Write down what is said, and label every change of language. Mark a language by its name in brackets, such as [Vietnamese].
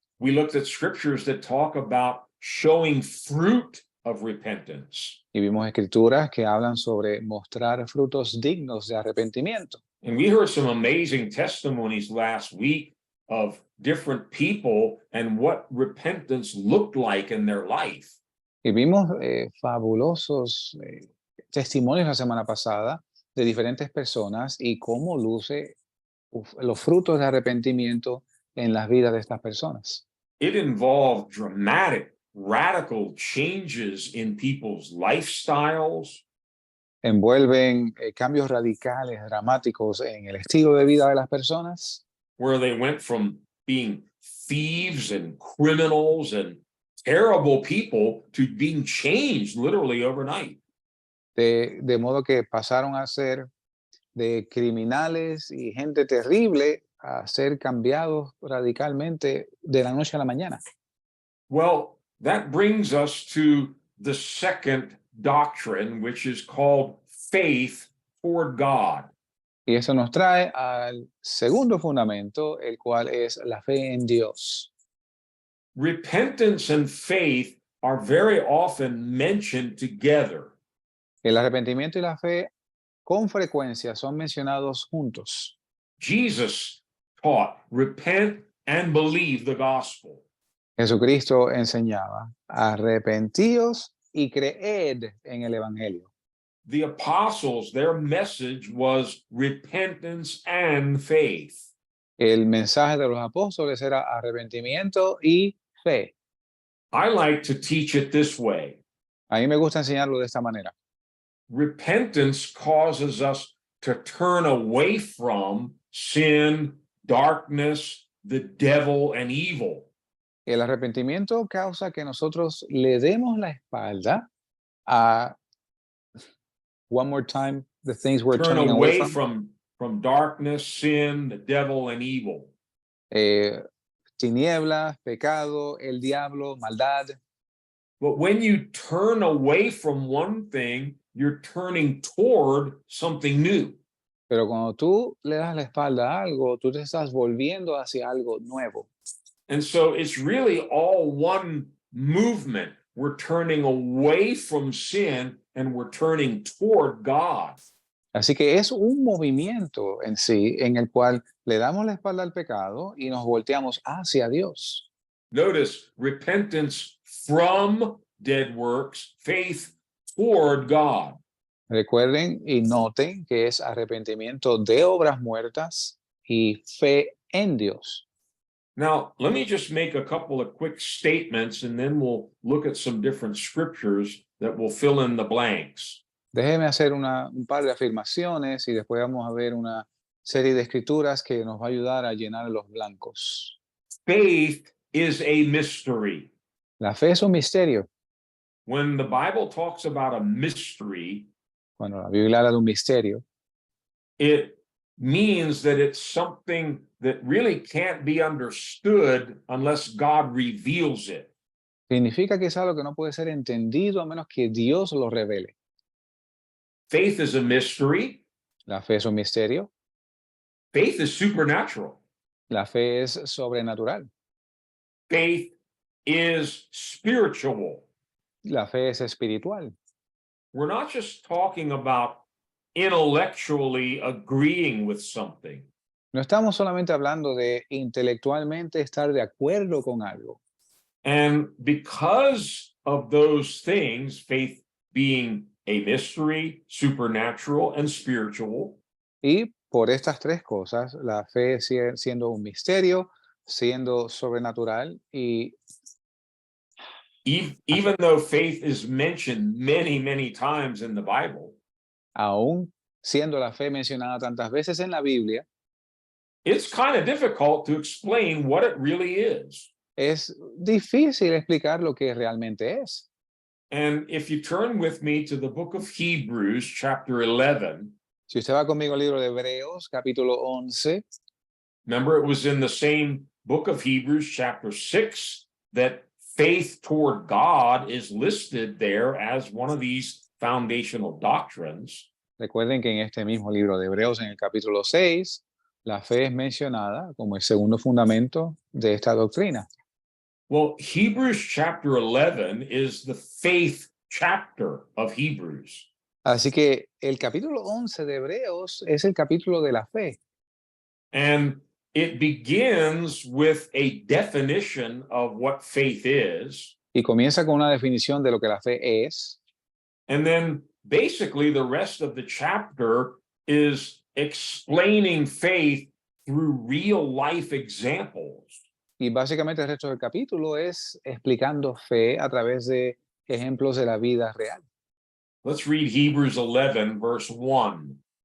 [English] We looked at scriptures that talk about showing fruit of repentance. [Spanish] Y vimos escrituras que hablan sobre mostrar frutos dignos de arrepentimiento. [English] And we heard some amazing testimonies last week of different people and what repentance looked like in their life. [Spanish] Y vimos fabulosos testimonios la semana pasada de diferentes personas y cómo luce los frutos de arrepentimiento en las vidas de estas personas. [English] It involved dramatic, radical changes in people's lifestyles. [Spanish] Envuelven cambios radicales, dramáticos en el estilo de vida de las personas. [English] Where they went from being thieves and criminals and terrible people to being changed literally overnight. [Spanish] De modo que pasaron a ser de criminales y gente terrible a ser cambiados radicalmente de la noche a la mañana. [English] Well, that brings us to the second doctrine, which is called faith toward God. [Spanish] Y eso nos trae al segundo fundamento, el cual es la fe en Dios. [English] Repentance and faith are very often mentioned together. [Spanish] El arrepentimiento y la fe con frecuencia son mencionados juntos. [English] Jesus taught, repent and believe the gospel. [Spanish] Jesucristo enseñaba, arrepentíos y creed en el evangelio. [English] The apostles, their message was repentance and faith. [Spanish] El mensaje de los apóstoles era arrepentimiento y fe. [English] I like to teach it this way. [Spanish] A mí me gusta enseñarlo de esta manera. [English] Repentance causes us to turn away from sin, darkness, the devil, and evil. [Spanish] El arrepentimiento causa que nosotros le demos la espalda a, [English] one more time, the things we're Turn turning away away from. from darkness, sin, the devil, and evil. [Spanish] Tinieblas, pecado, el diablo, maldad. [English] But when you turn away from one thing, you're turning toward something new. [Spanish] Pero cuando tú le das la espalda a algo, tú te estás volviendo hacia algo nuevo. [English] And so it's really all one movement. We're turning away from sin and we're turning toward God. [Spanish] Así que es un movimiento en sí en el cual le damos la espalda al pecado y nos volteamos hacia Dios. [English] Notice repentance from dead works, faith toward God. [Spanish] Recuerden y noten que es arrepentimiento de obras muertas y fe en Dios. [English] Now, let me just make a couple of quick statements and then we'll look at some different scriptures that will fill in the blanks. [Spanish] Déjeme hacer un par de afirmaciones y después vamos a ver una serie de escrituras que nos va a ayudar a llenar los blancos. [English] Faith is a mystery. [Spanish] La fe es un misterio. [English] When the Bible talks about a mystery, [Spanish] Cuando la Biblia habla de un misterio, [English] it means that it's something that really can't be understood unless God reveals it. [Spanish] significa que es algo que no puede ser entendido a menos que Dios lo revele. [English] Faith is a mystery. [Spanish] La fe es un misterio. [English] Faith is supernatural. [Spanish] La fe es sobrenatural. [English] Faith is spiritual. [Spanish] La fe es espiritual. [English] We're not just talking about intellectually agreeing with something. [Spanish] No estamos solamente hablando de intelectualmente estar de acuerdo con algo. [English] And because of those things, faith being a mystery, supernatural, and spiritual, [Spanish] Y por estas tres cosas, la fe siendo un misterio, siendo sobrenatural y [English] even though faith is mentioned many, many times in the Bible, [Spanish] aún siendo la fe mencionada tantas veces en la Biblia, [English] it's kind of difficult to explain what it really is. [Spanish] es difícil explicar lo que realmente es. [English] And if you turn with me to the book of Hebrews, chapter 11, [Spanish] Si usted va conmigo al libro de Hebreos, capítulo 11, [English] remember it was in the same book of Hebrews, chapter 6, that faith toward God is listed there as one of these foundational doctrines. [Spanish] recuerden que en este mismo libro de Hebreos, en el capítulo 6, la fe es mencionada como el segundo fundamento de esta doctrina. [English] Well, Hebrews chapter 11 is the faith chapter of Hebrews. [Spanish] Así que el capítulo 11 de Hebreos es el capítulo de la fe. [English] And it begins with a definition of what faith is. [Spanish] Y comienza con una definición de lo que la fe es. [English] And then basically the rest of the chapter is explaining faith through real life examples. [Spanish] Y básicamente el resto del capítulo es explicando fe a través de ejemplos de la vida real. [English] Let's read Hebrews 11, verse 1.